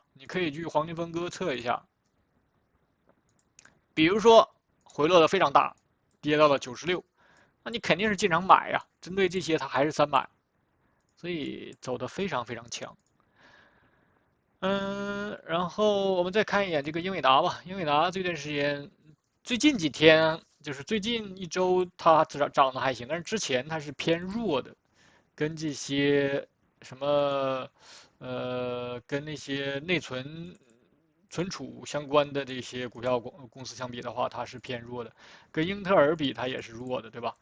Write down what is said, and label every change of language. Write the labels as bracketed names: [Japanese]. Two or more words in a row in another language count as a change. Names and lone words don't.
[Chinese] 你可以去黃金分割測一下，比如說回落的非常大，跌到了96，那你肯定是進場買呀。針對這些它還是3買，所以走得非常非常強。然後我們再看一眼這個英偉達吧，英偉達這段時間最近幾天。就是最近一周它涨得还行，但是之前它是偏弱的，跟这些什么跟那些内存储相關的這些股票公司相比的話，它是偏弱的，跟英特爾比它也是弱的，對吧？